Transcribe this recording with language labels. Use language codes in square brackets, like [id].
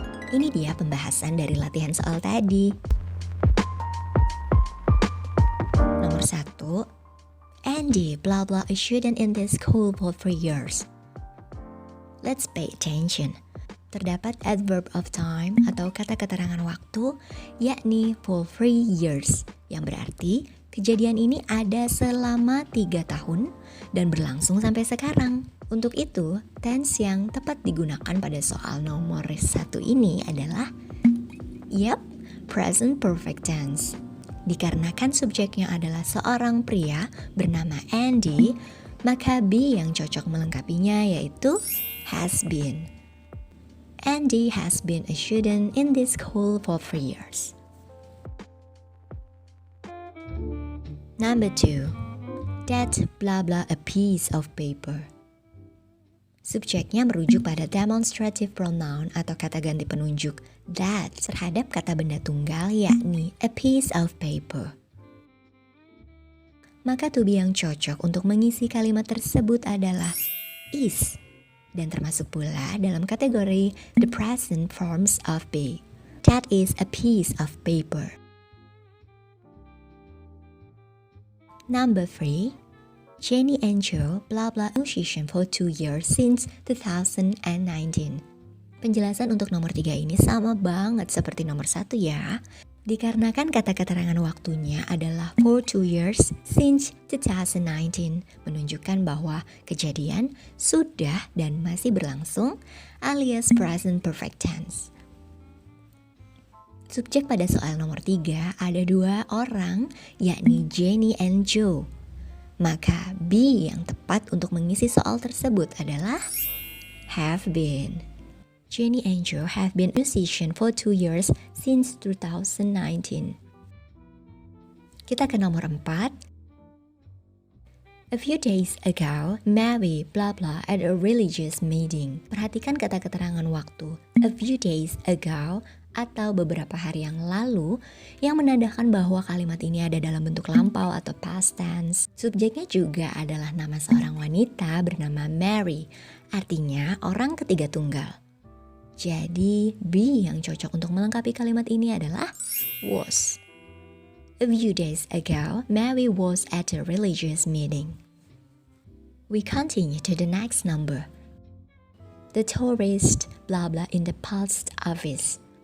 [id] Ini dia pembahasan dari latihan soal tadi. Nomor 1, [en] Andy blah blah a student in this school for 3 years. Let's pay attention. [id] Terdapat adverb of time atau kata keterangan waktu, yakni [en] for 3 years, [id] yang berarti kejadian ini ada selama 3 tahun dan berlangsung sampai sekarang. Untuk itu, tense yang tepat digunakan pada soal nomor 1 ini adalah present perfect tense. Dikarenakan subjeknya adalah seorang pria bernama Andy, maka be yang cocok melengkapinya yaitu has been. [en] Andy has been a student in this school for 3 years. Number 2, that blah blah a piece of paper. [id] Subjeknya merujuk pada demonstrative pronoun atau kata ganti penunjuk that terhadap kata benda tunggal yakni a piece of paper. Maka to be yang cocok untuk mengisi kalimat tersebut adalah is dan termasuk pula dalam kategori the present forms of be. [en] That is a piece of paper. Number 3, Jenny and Joe blah blah musician for 2 years since 2019. [id] Penjelasan untuk nomor 3 ini sama banget seperti nomor 1 ya. Dikarenakan kata keterangan waktunya adalah [en] for 2 years since 2019, [id] menunjukkan bahwa kejadian sudah dan masih berlangsung alias present perfect tense. Subjek pada soal nomor 3 ada 2 orang, yakni Jenny and Joe. Maka be yang tepat untuk mengisi soal tersebut adalah have been. [en] Jenny and Joe have been musicians for 2 years since 2019. [id] Kita ke nomor 4. [en] A few days ago, Mary blah blah at a religious meeting. [id] Perhatikan kata keterangan waktu [en] a few days ago [id] atau beberapa hari yang lalu yang menandakan bahwa kalimat ini ada dalam bentuk lampau atau past tense. Subjeknya juga adalah nama seorang wanita bernama Mary, artinya orang ketiga tunggal. Jadi be yang cocok untuk melengkapi kalimat ini adalah was. [en] A few days ago, Mary was at a religious meeting. We continue to the next number. The tourist blah blah in the post office.